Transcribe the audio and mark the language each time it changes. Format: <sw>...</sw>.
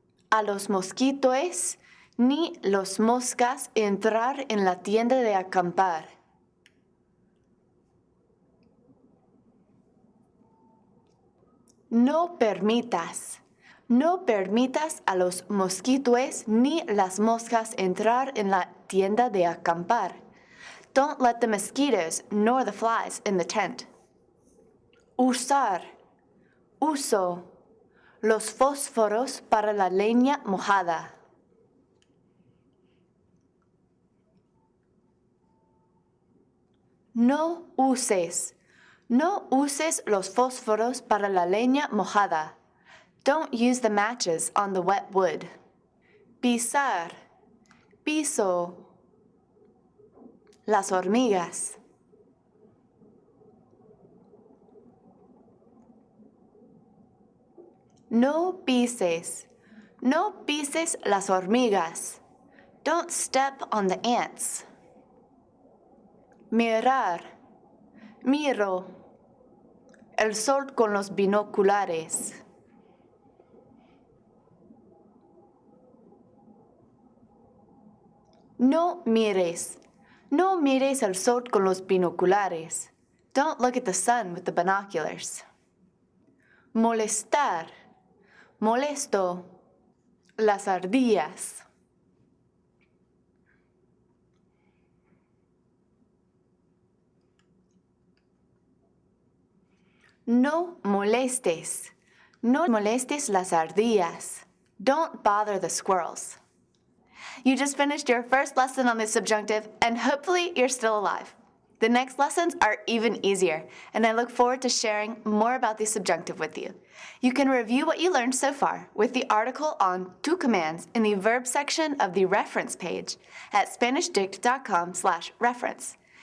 <es>A los mosquitos ni los moscas entrar en la tienda de acampar. No permitas. No permitas a los mosquitos ni las moscas entrar en la tienda de acampar.</es> <en>Don't let the mosquitoes nor the flies in the tent.</en> <es>Usar. Uso. Los fósforos para la leña mojada. No uses. No uses los fósforos para la leña mojada.</es> <en>Don't use the matches on the wet wood.</en> <es>Pisar. Piso. Las hormigas. No pises. No pises las hormigas.</es> <en>Don't step on the ants.</en> <es>Mirar. Miro. El sol con los binoculares. No mires. No mires el sol con los binoculares.</es> <en>Don't look at the sun with the binoculars.</en> <es>Molestar. Molesto. Las ardillas. No molestes. No molestes las ardillas.</es> <en>Don't bother the squirrels. You just finished your first lesson on the subjunctive, and hopefully you're still alive. The next lessons are even easier, and I look forward to sharing more about the subjunctive with you. You can review what you learned so far with the article on to commands in the verb section of the reference page at SpanishDict.com/reference.</en>